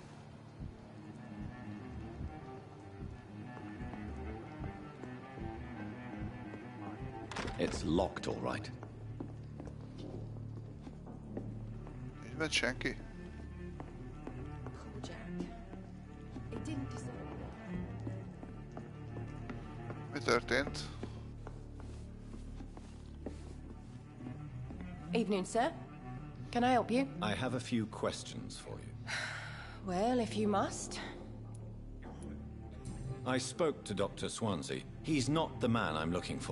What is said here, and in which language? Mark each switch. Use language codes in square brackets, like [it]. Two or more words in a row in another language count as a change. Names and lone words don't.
[en] It's locked, all right. [hu] Nincs bent senki. Mi történt? [en] Evening, sir. Can I help you? I have a few questions for you. Well, if you must. I spoke to Dr. Swansea. He's not the man I'm looking for.